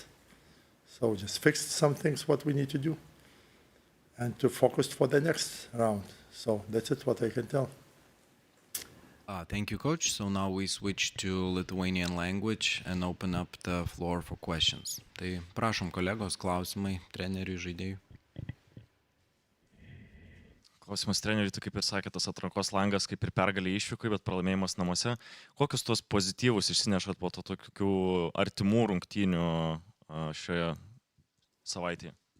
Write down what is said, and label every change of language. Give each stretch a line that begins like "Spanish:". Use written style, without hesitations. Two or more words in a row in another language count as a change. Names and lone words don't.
English: So just fix some things, what we need to do, and to focus for the next round. So that's it, what I can tell. Thank you, Coach. So now we switch to Lithuanian language and open up the floor for questions.
Lithuanian: Tai prašom kolegos, klausimai treneriui, žaidėjui. Klausimas treneriui, tu kaip ir sakė, tas atrankos langas kaip ir pergalė išvykai, bet pralaimėjimas namuose. Kokius tos pozityvus išsinešat po to tokių artimų rungtynių šioje savaitėje?